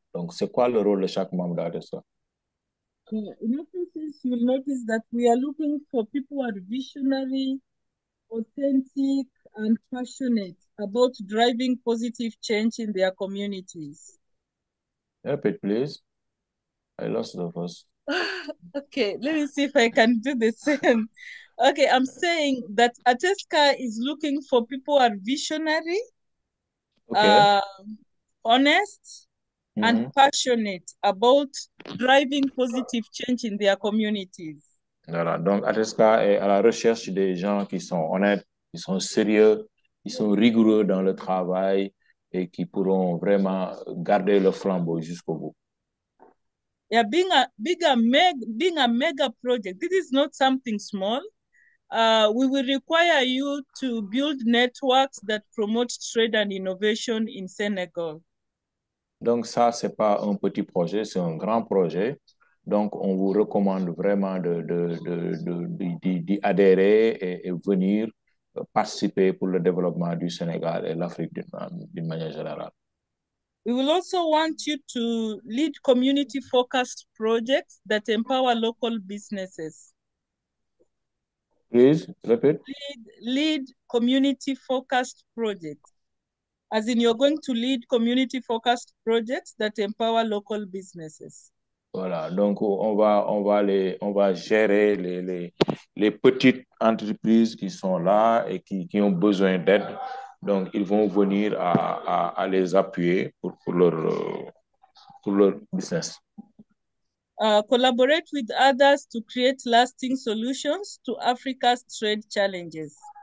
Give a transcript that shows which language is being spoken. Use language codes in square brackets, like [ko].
[fr] Donc, c'est quoi le rôle de chaque membre de ATESCA? [en] In offices, you'll notice that we are looking for people who are visionary, authentic, and passionate about driving positive change in their communities. Repeat, please. I lost the first. Okay, let me see if I can do the same. Okay, I'm saying that Ateska is looking for people who are visionary, OK. honest, and Mhm. passionate about driving positive change in their communities. [fr] Voilà. Donc, Ateska est à la recherche des gens qui sont honnêtes, qui sont sérieux, qui sont rigoureux dans le travail et qui pourront vraiment garder le flambeau jusqu'au bout. [en] Yeah, being a mega project, this is not something small. We will require you to build networks that promote trade and innovation in Senegal. [fr] Donc, ça, c'est pas un petit projet, c'est un grand projet. Donc, on vous recommande vraiment d'y adhérer et venir participer pour le développement du Sénégal et l'Afrique d'une manière générale. [en] We will also want you to lead community-focused projects that empower local businesses. Please, repeat. Lead community-focused projects. As in, you're going to lead community-focused projects that empower local businesses. [fr] Voilà, donc on va gérer les petites entreprises qui sont là et qui ont besoin d'aide. Donc, ils vont venir à les appuyer pour leur business. [en] Collaborate with others to create lasting solutions to Africa's trade challenges.